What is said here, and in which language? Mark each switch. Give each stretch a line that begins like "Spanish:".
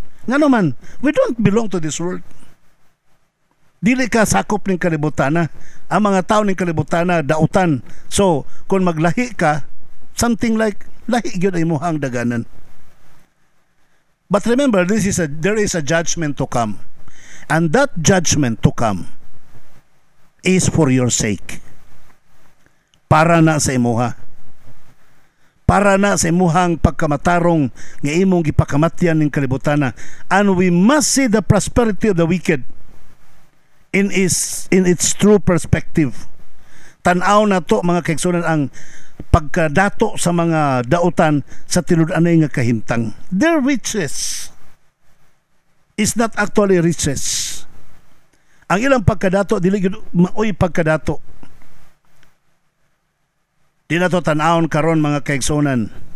Cebuano: Nga naman,
English: we don't belong to this world.
Cebuano: Dili ka sakop ning kalibutana. Ang mga tao ning kalibutana dautan. So, kung maglahi ka,
English: something like
Cebuano: lahi gyud ay mohang daganan.
English: But remember, there is a judgment to come. And that judgment to come is for your sake.
Cebuano: Para na sa imuha. Para na sa imuhang pagkamatarong nga imong gipakamatyan ning kalibutana.
English: And we must see the prosperity of the wicked in its true perspective.
Cebuano: Tan-aw na to mga kaigsunan ang pagkadato sa mga dautan sa tinud-anay nga kahimtang.
English: Their riches is not actually riches.
Cebuano: Ang ilang pagkadato dili gyud maoy pagkadato. Di na to tan-awon karon mga kaigsunan.